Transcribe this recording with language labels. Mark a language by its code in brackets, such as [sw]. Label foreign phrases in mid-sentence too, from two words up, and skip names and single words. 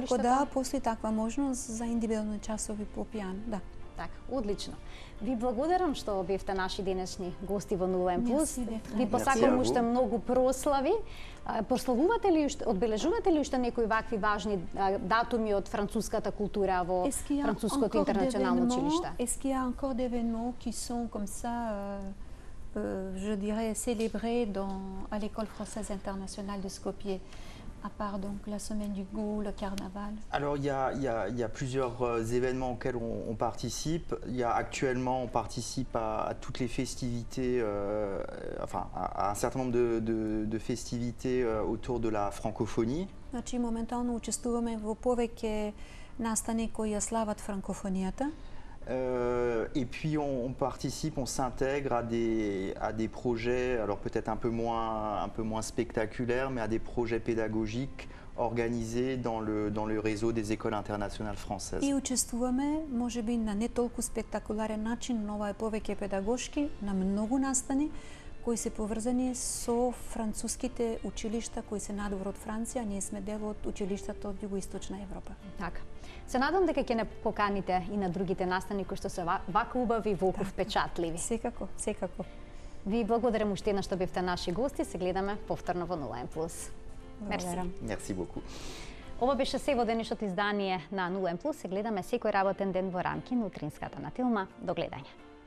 [mk] Секако да, постои таква можност за индивидуални часови по пијано, да. Така, одлично. Ви благодарам што бевте наши денешни гости во Нулен Плюс. Мерси, Бетра. Ви Мерси, посакувам Агу. уште многу прослави. Прославувате ли, одбележувате ли уште некои вакви важни датуми од француската култура во [fr] Est-ce qu'il y a [mk] Француското [fr] encore [mk] интернационално [fr] d'événements- [mk] училиште? [fr] Est-ce qu'il y a encore d'événements qui sont comme ça, je dirais, célébrés à l'école française internationale de Skopje, à part donc la semaine du goût, le carnaval? Alors il y a plusieurs événements auxquels on participe. Actuellement on participe à toutes les festivités, enfin à un certain nombre de festivités autour de la francophonie. [mk] Значи, моментално учествуваме во повеќе настани кои ја слават франкофонијата. [fr] Et puis on participe, on s'intègre à des projets, alors peut-être un peu moins spectaculaires, mais à des projets pédagogiques organisés dans le réseau des écoles internationales françaises. [mk] И учествуваме, можеби на не толку спектакуларен начин, но ова е повеќе педагошки, на многу настани кои се поврзани со француските училишта кои се надвор од Франција. Ние сме дел од училиштата од Југоисточна Европа. Така. Се надам дека ќе не поканите и на другите настани кои што се вака убави и волку впечатливи. Секако, секако. Ви благодарам уште еднаш што бевте наши гости. Се гледаме повторно во Нулен Плюс. Мерси. Благодарам. [fr] Merci beaucoup. [mk] Ова беше се во денешното издание на Нулен Плюс. Се гледаме секој работен ден во рамки на утринската на Тилма. До гледање.